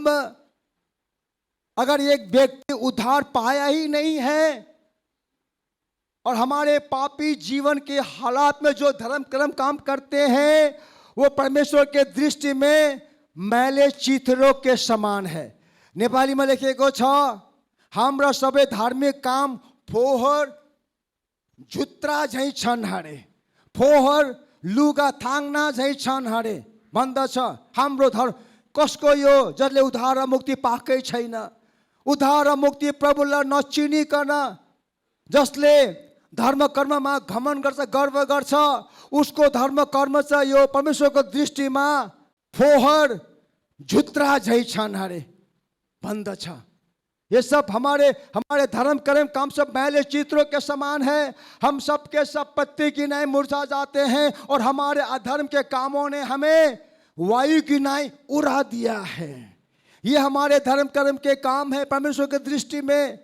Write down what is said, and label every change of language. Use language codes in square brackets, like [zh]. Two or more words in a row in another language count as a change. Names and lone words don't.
[hi] अगर एक व्यक्ति उद्धार पाया ही नहीं है और हमारे पापी जीवन के हालात में जो धर्म कर्म काम करते हैं, वो परमेश्वर के दृष्टि में मैले चित्रों के समान है। [ne] नेपाली में लेखेको छ हाम्रा सबै धार्मिक काम फोहोर झुत्रा झैं छन् हरे, फोहोर लुगा थाङ्ना झैं छन् हरे भन्दछ। हाम्रो धर्म कसको यो जसले उद्धार र मुक्ति पाएकै छैन, उद्धार र मुक्ति प्रभुलाई नचिनिकन जसले धर्म कर्ममा घमण्ड गर्छ, गर्व गर्छ, उसको धर्म कर्म चाहिँ यो परमेश्वरको दृष्टिमा फोहोर झुत्रा झैं छन् हरे भन्दछ। [hi] ये सब हमारे धर्म कर्म काम सब मैले चित्रों के समान है। हम सब के सब पत्ती की नाई मुरझा जाते हैं और हमारे अधर्म के कामों ने हमें वायु की नाई उड़ा दिया है। ये हमारे धर्म कर्म के काम है परमेश्वर की दृष्टि में।